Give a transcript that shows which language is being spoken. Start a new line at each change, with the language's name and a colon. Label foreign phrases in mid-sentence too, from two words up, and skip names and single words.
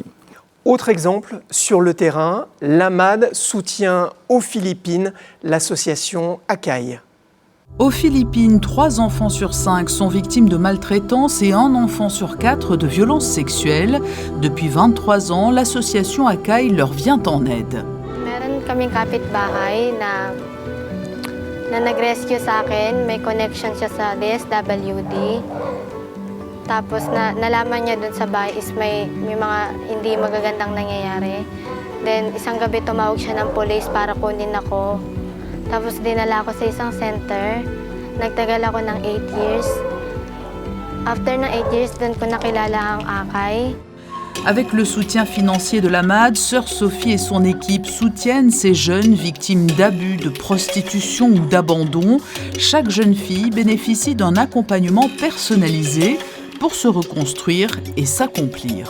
French: Autre exemple, sur le terrain, l'AMAD soutient aux Philippines l'association ACAI. Aux Philippines, 3 enfants sur 5 sont victimes de maltraitance et 1 enfant sur 4 de violences sexuelles. Depuis 23 ans, l'association ACAI leur vient en aide.
Filipino: Meron kaming kapitbahay na nag-rescue sa akin. May connection siya sa DSWD. Tapos nalaman niya dun sa bahay is may mga hindi magagandang nangyayari. Then isang gabi tumawag siya ng police para kunin ako. Tapos dinala ako sa isang center. Nagtagal ako ng 8 years. After ng 8 years, dun ko nakilala ang ACAI.
French: Avec le soutien financier de l'AMAD, Sœur Sophie et son équipe soutiennent ces jeunes victimes d'abus, de prostitution ou d'abandon. Chaque jeune fille bénéficie d'un accompagnement personnalisé pour se reconstruire et s'accomplir.